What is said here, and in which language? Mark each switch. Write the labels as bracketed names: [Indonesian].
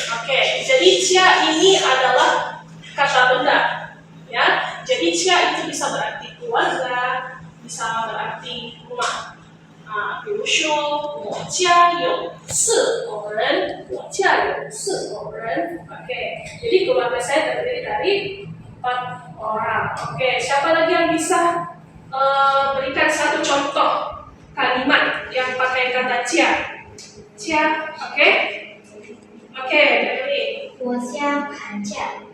[Indonesian] Oke, jadi jia ini adalah kata benda, ya. Jadi jia itu bisa berarti keluarga, bisa berarti rumah. [Chinese] 比如说我家有4口人，我家有4口人。 [Indonesian] Oke, jadi keluarga saya terdiri dari 4 orang. Oke, siapa lagi yang bisa berikan satu contoh kalimat yang pakai kata jia? Jia, oke? Oke, jadi [Chinese] 我家寒假，